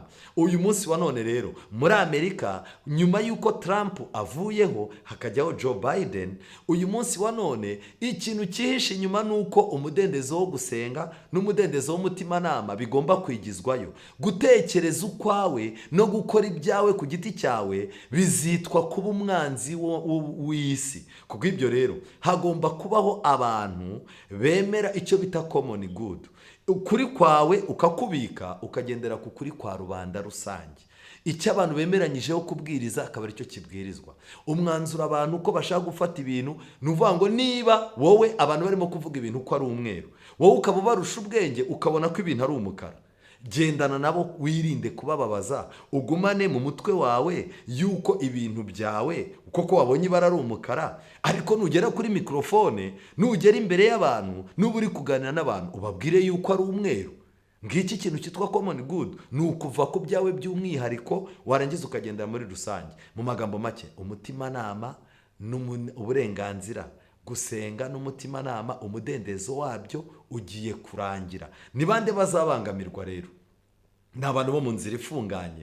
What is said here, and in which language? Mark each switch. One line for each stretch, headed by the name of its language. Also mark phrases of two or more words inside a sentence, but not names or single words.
Kinyarwanda: Uyu munsi wa none rero muri Amerika, nyuma y'uko Trump avuyeho hakajyaho Joe Biden, uyu munsi wa none ikintu cyihishe inyuma nuko umudendezo wo gusenga n'umudendezo w'umutimanama bigomba kwigizwayo. Gutekereza ukwawe no gukora ibyawe ku giti cyawe bizitwa kuba umwanzi w'isi. Kuko ibyo rero hagomba kubaho abantu bemera icyo bita
English: common good.
Kinyarwanda: Ukuri kwawe ukakubika ukagendera ku kuri kwa rubanda rusange. Icyo abantu bemeranyijeho kubwiriza akaba aricyo kibwirizwa. Umwanzuro abantu uko bashaka gufata ibintu ni uvuga ngo niba wowe abantu barimo kuvuga ibintu ko ari umweru, wowe ukaba ubarusha ubwenge ukabona ko ibintu ari umukara, gendana nabo, wirinde kubababaza. Ugumane mu mutwe wawe yuko ibintu byawe uko wabonye ibara ari umukara, ariko nugera kuri mikrofone, nugera imbere y'abantu, nuba uri kuganira n'abantu, ubabwire yuko ari umweru. Ngiki kintu cyitwa
English: common good,
Kinyarwanda: ni ukuva ku byawe by'umwihariko warangiza ukagendera muri rusange. Mu magambo make, umutimanama uburenganzira, gusenga n'umutimanama umudendezo wabyo ugiye kurangira. Ni bande bazabangamirwa rero? Ni abantu bo mu nzira ifunganye.